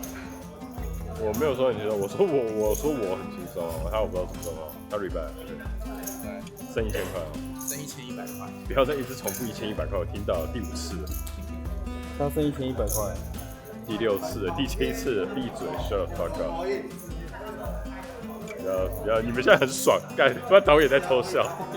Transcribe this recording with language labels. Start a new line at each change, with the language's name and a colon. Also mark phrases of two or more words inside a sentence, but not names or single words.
Chinese: 我沒有說很輕鬆，我說我很輕鬆啊，我不知道怎麼說啊，他 rebuy， 對，剩1000塊啊，剩1100塊。不要再一直重複1100塊，我聽到了第5次了。他剩1100塊，第6次了，第7次了，閉嘴 ，
English: shut the fuck up。
Chinese: 不要，你們現在很爽，幹，不然導演在偷笑。